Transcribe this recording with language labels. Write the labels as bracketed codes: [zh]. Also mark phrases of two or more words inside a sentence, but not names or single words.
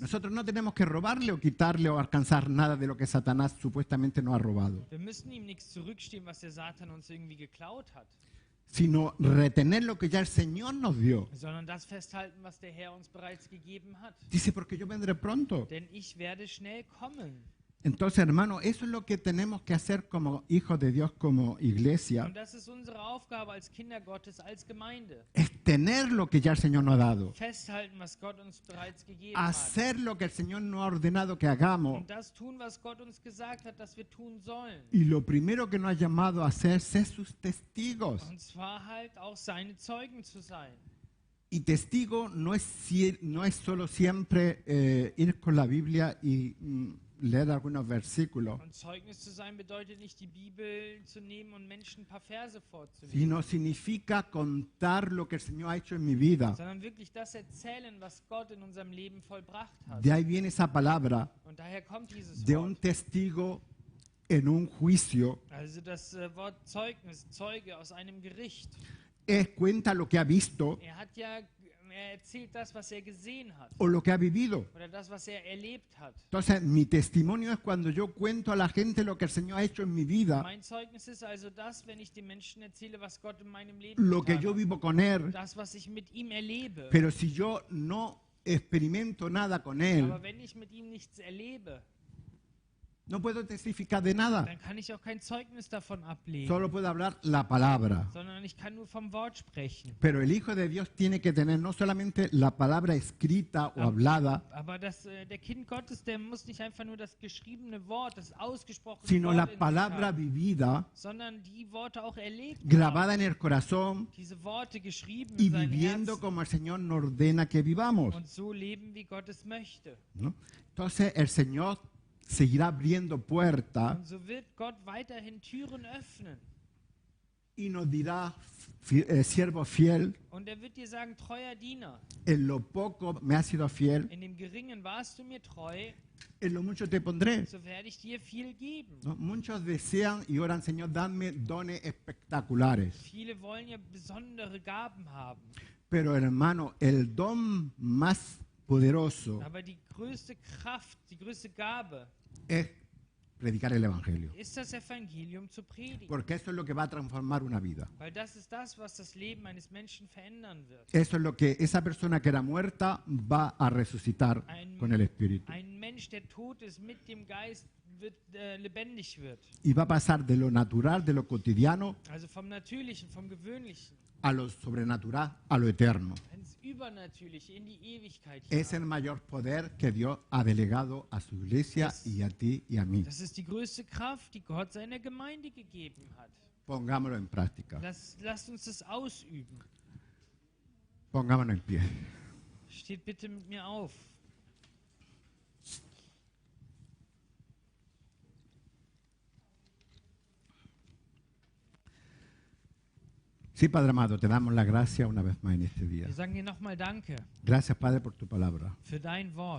[es] Nosotros no tenemos que robarle o quitarle o alcanzar nada de lo que Satanás supuestamente nos ha robado, [de] Wir müssen ihm nichts zurückstehen, was der Satan uns irgendwie geklaut hat, [es] sino retener lo que ya el Señor nos dio. [de] sondern das festhalten, was der Herr uns bereits gegeben hat. [es] Dice, porque yo vendré pronto. [de] Denn ich werde schnell kommen. [es] Entonces, hermano, eso es lo que tenemos que hacer como hijos de Dios, como iglesia, [de] Und das ist unsere Aufgabe als Kinder Gottes, als Gemeinde. [es] es tener lo que ya el Señor nos ha dado, [de] Festhalten, was Gott uns bereits gegeben hat. [es] hacer lo que el Señor nos ha ordenado que hagamos. [de] Und das tun, was Gott uns gesagt hat, dass wir tun sollen. [es] Y lo primero que nos ha llamado a hacer es ser sus testigos. [de] Und zwar halt auch seine Zeugen zu sein. [es] Y testigo no es solo siempre ir con la Biblia y leer algunos versículos, [de] Und Zeugnis zu sein bedeutet nicht, die Bibel zu nehmen und Menschen ein paar Verse vorzunehmen, [es] sino significa contar lo que el Señor ha hecho en mi vida. [de] sondern wirklich das erzählen, was Gott in unserem Leben vollbracht hat. [es] De ahí viene esa palabra [de] Und daher kommt dieses [es] de un [de] Wort. [es] testigo en un juicio. [de] Also das Wort Zeugnis, Zeuge aus einem Gericht. [es] Cuenta lo que ha visto [de] Er erzählt das, was er gesehen hat [es] o lo que ha vivido. [de] oder das, was er erlebt hat. [es] Entonces, mi testimonio es cuando yo cuento a la gente lo que el Señor ha hecho en mi vida, [de] Mein Zeugnis ist also das, wenn ich den Menschen erzähle, was Gott in meinem Leben [es] lo que [de] getan [es] yo [de] hat. [es] vivo con Él. [de] Das, was ich mit ihm erlebe. [es] Pero si yo no experimento nada con Él, [de] Aber wenn ich mit ihm nichts erlebe, [es] no puedo testificar de nada. [de] dann kann ich auch kein Zeugnis davon ablegen, [es] Solo puedo hablar la palabra. [de] sondern ich kann nur vom Wort sprechen. [es] Pero el Hijo de Dios tiene que tener no solamente la palabra escrita o hablada, [de] Aber der Kind Gottes, der muss nicht einfach nur das geschriebene Wort, das ausgesprochene [es] sino la [de] Wort in sich [es] palabra [de] haben, [es] vivida, [de] sondern die Worte auch erlebt [es] grabada [de] haben. [es] en el corazón [de] Diese Worte geschrieben [es] y [de] in sein [es] viviendo [de] Herz [es] como el Señor nos ordena que vivamos, [de] und so leben, wie Gott es möchte. [es] ¿no? Entonces el Señor seguirá abriendo puertas [de] Und so wird Gott weiterhin Türen öffnen. [es] y nos dirá, siervo fiel, [de] Und er wird dir sagen, treuer Diener, [es] en lo poco me has sido fiel, [de] in dem Geringen warst du mir treu, [es] en lo mucho te pondré. [de] so werde ich dir viel geben. [es] ¿No? Muchos desean y oran, Señor, dame dones espectaculares. [de] Viele wollen ja besondere Gaben haben. [es] Pero hermano, el don más poderoso [de] Aber die größte Kraft, die größte Gabe [es] es predicar el Evangelio. [de] ist das Evangelium zu predigen. [es] Porque eso es lo que va a transformar una vida. [de] Weil das ist das, was das Leben eines Menschen verändern wird. [es] Eso es lo que esa persona que era muerta va a resucitar con el Espíritu. [de] Ein Mensch, der tot ist, mit dem Geist lebendig wird. [es] Y va a pasar de lo natural, de lo cotidiano, [de] Also vom Natürlichen, vom Gewöhnlichen, [es] a lo sobrenatural, a lo eterno. [de] ins Übernatürliche, in die Ewigkeit [es] Es el [de] hinein. [es] mayor poder que Dios ha delegado a su iglesia y a ti y a mí. [de] Das ist die größte Kraft, die Gott seiner Gemeinde gegeben hat. [es] Pongámoslo en práctica. [de] Lasst uns das ausüben. [es] Pongámonos en pie. [de] Steht bitte mit mir auf. [es] Sí, Padre amado, te damos la gracia una vez más en este día. [de] Wir sagen dir nochmal Danke [es] Gracias, Padre, por tu palabra. [de] für dein Wort,